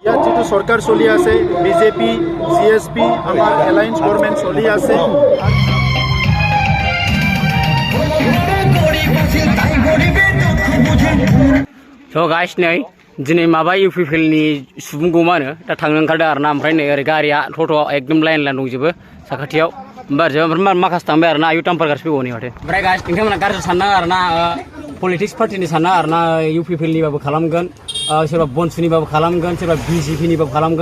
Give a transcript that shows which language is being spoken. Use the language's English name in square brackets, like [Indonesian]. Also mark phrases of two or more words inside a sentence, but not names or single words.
[Assamese] ইয়াত যেটো সরকার চলি আছে বিজেপি জিএসপি আমার এলায়েন্স গভর্নমেন্ট চলি আছে। [English] So guys [Bodo] नै दिनै माबा UPPL नि सुबुंखौ मा होनो दा थांनो ओंखारदों आरोना ओमफ्राय नै ओरै गारिया ट'ट'आ एकदम लाइन दंजोबो साखाथियाव ओमफ्राय माखासे थांबाय आरोना इउटार्न गारसि फैगौ नै माथो ओमफ्राय गाइस नोंथांमोना गाज्रि साननाङा आरोना पलिटिक्स पार्टिनि साननाङा आरोना UPPL निबाबो खालामगोन सोरबा बनसुनिबाबो खालामगोन सोरबा BJP निबाबो खालामगोन